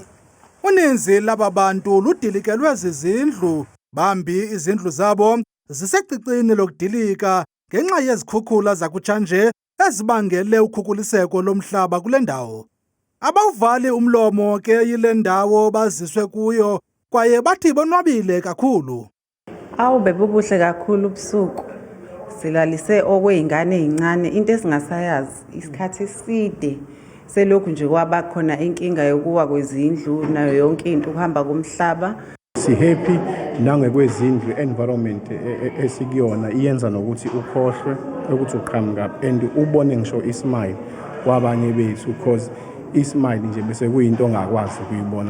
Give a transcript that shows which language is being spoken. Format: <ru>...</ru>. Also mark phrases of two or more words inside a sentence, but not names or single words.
<xh>Uninzi laba bantu ludilikelwe zizindlu, bambi izindlu zabo zisecicini lokudilika ngenxa yezikhukhula zakutshanje ezibangele ukhukuliseko lomhlaba kule ndawo. Abawuvali umlomo ke yile ndawo baziswe kuyo kwaye bathi bonwabile kakhulu.</xh> <zu>Awu bebubuhle kakhulu ubusuku. Silalise okweyingane ezincane into esingasayazi isikhathi eside selokhu nje kwaba khona inkinga yokuwa kwezindlu nayo yonke into ukuhamba komhlaba. Si happy nangekwezindlu environment esikuyona iyenza nokuthi ukhohlwe ukuthi uqhamuka and ubone ngisho ismile kwabanye bethu because ismile nje bese kuyinto ongakwazi ukuyibona.</zu>